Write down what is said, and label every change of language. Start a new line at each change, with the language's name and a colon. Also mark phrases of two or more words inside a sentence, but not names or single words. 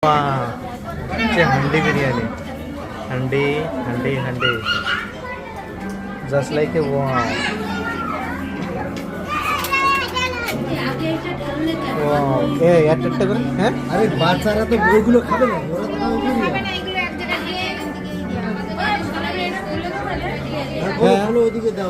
Bangla: हंडी बिर्याणी हंडी हंडी हंडी
English: just like a
Bangla: একটা করে হ্যাঁ আরে বাচ্চারা তো বইগুলো খাবে না, ওরা তো খাবে বিরিয়ানি। ওইদিকে দাও,